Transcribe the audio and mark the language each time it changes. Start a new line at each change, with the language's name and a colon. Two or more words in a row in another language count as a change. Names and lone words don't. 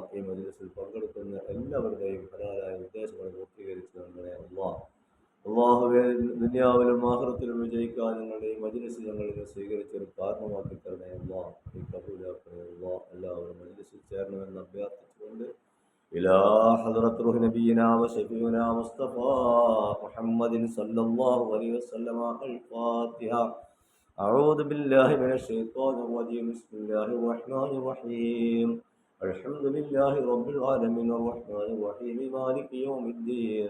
Malayalam: ഈ മജ്ലിസിൽ പങ്കെടുക്കുന്ന എല്ലാവരുടെയും ഹലാലായ ഉദ്ദേശങ്ങൾ പൂർത്തീകരിച്ച് നൽകണേ അല്ലാഹ്. അള്ളാഹുവേ, ദുനിയാവിലും ആഖിറത്തിലും വിജയിക്കാൻ ഞങ്ങളുടെ ഈ മജ്ലിസ് ഞങ്ങളിൽ നിന്ന് സ്വീകരിച്ചൊരു കാരണമാക്കി തരണേ അല്ലാഹ്. നീ കബൂലാക്കണേ അല്ലാഹ്. എല്ലാവരും മജ്ലിസിൽ ചേരണമെന്ന് അഭ്യർത്ഥിച്ചുകൊണ്ട്
Arabic: إلى حضرة روح نبينا وشفيعنا مصطفى محمد صلى الله عليه وسلم الفاتحة. أعوذ بالله من الشيطان الرجيم. بسم الله الرحمن الرحيم. الحمد لله رب العالمين الرحمن الرحيم مالك يوم الدين.